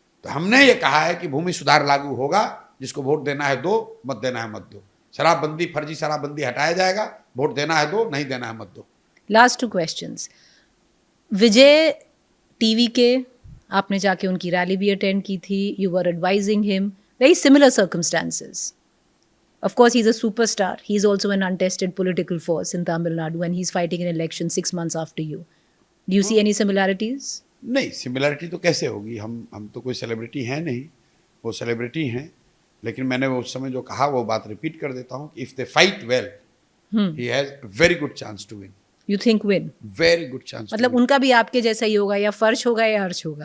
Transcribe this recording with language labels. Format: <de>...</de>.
<hi>तो हमने ये कहा है कि भूमि सुधार लागू होगा, जिसको वोट देना है दो, मत देना है मत दो। शराबबंदी, फर्जी शराबबंदी हटाया जाएगा, वोट देना है दो, नहीं देना है मत दो।</hi> <en>Last 2 questions.</en> <hi>विजय टीवी के आपने जाके उनकी रैली भी अटेंड की थी,</hi> <en>You were advising him, very similar circumstances. Of course, he's a superstar. He's also an untested political force in Tamil Nadu, and he's fighting an election 6 months after you. Do you see any similarities?</en> <hi>नहीं, similarity तो कैसे होगी? हम तो कोई celebrity हैं नहीं, वो सेलिब्रिटी हैं। लेकिन मैंने वो उस समय जो कहा वो बात रिपीट कर देता हूँ,</hi> <en>If they fight well, he has very good chance to win. You think win? Very good chance.</en> <hi>मतलब उनका भी आपके जैसा ही होगा, या फर्श होगा या अर्श होगा?</hi>